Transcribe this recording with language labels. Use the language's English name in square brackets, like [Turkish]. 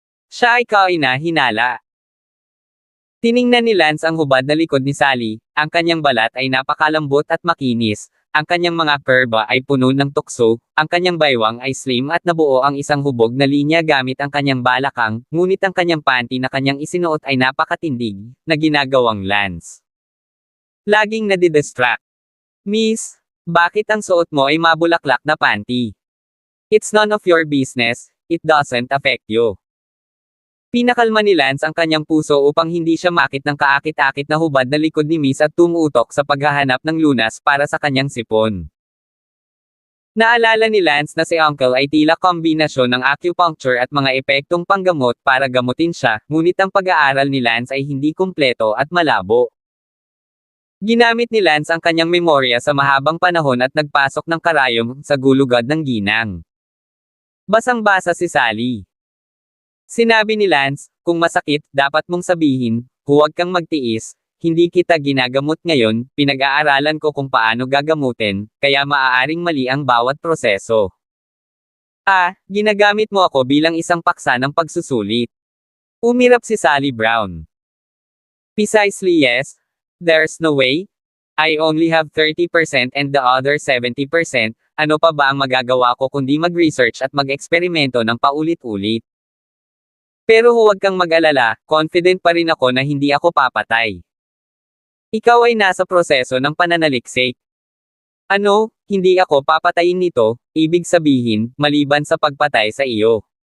[Filipino] Siya ay hinala. Tiningnan ni Lance ang hubad na likod ni Sally, ang kanyang balat ay napakalambot at makinis, ang kanyang mga curva ay puno ng tukso, ang kanyang baywang ay slim at nabuo ang isang hubog na linya gamit ang kanyang balakang, ngunit ang kanyang panty na kanyang isinuot ay napakatindig, na ginagawang Lance. Laging nadidistract. Miss, bakit ang suot mo ay mabulaklak na panty? [English] It's none of your business, it doesn't affect you. [Filipino] Pinakalma ni Lance ang kanyang puso upang hindi siya makit ng kaakit-akit na hubad na likod ni Miss at tumutok sa paghahanap ng lunas para sa kanyang sipon. Naalala ni Lance na si Uncle ay tila kombinasyon ng acupuncture at mga epektong panggamot para gamutin siya, ngunit ang pag-aaral ni Lance ay hindi kumpleto at malabo. Ginamit ni Lance ang kanyang memorya sa mahabang panahon at nagpasok ng karayom sa gulugad ng ginang. Basang-basa si Sally. Sinabi ni Lance, kung masakit, dapat mong sabihin, huwag kang magtiis, hindi kita ginagamot ngayon, pinag-aaralan ko kung paano gagamutin, kaya maaaring mali ang bawat proseso. Ginagamit mo ako bilang isang paksa ng pagsusulit. Umirap si Sally Brown. [English] Precisely yes. There's no way. I only have 30% and the other 70%, [Filipino] ano pa ba ang magagawa ko kundi mag-research at mag-eksperimento ng paulit-ulit. Pero huwag kang mag-alala, confident pa rin ako na hindi ako papatay. Ikaw ay nasa proseso ng pananaliksik. Ano, hindi ako papatayin nito, ibig sabihin, maliban sa pagpatay sa iyo.